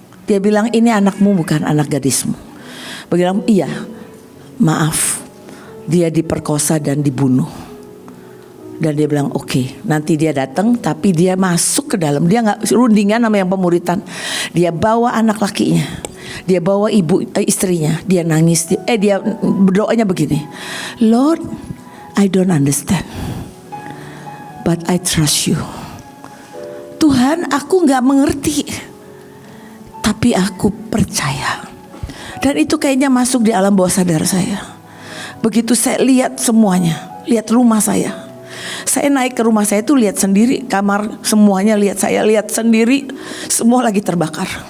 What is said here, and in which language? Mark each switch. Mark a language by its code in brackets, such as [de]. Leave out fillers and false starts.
[id] Dia bilang, ini anakmu bukan anak gadismu. Bilang, iya, maaf, dia diperkosa dan dibunuh. Dan dia bilang oke, nanti dia datang, tapi dia masuk ke dalam. Dia gak rundingan sama yang pemuritan. Dia bawa anak lakinya, dia bawa istrinya. Dia nangis, dia berdoanya begini, [en] Lord, I don't understand, but I trust you. [id] Tuhan, aku gak mengerti, tapi aku percaya. Dan itu kayaknya masuk di alam bawah sadar saya. Begitu saya lihat semuanya, lihat rumah saya. Saya naik ke rumah saya tuh lihat sendiri, kamar semuanya saya lihat sendiri, semua lagi terbakar.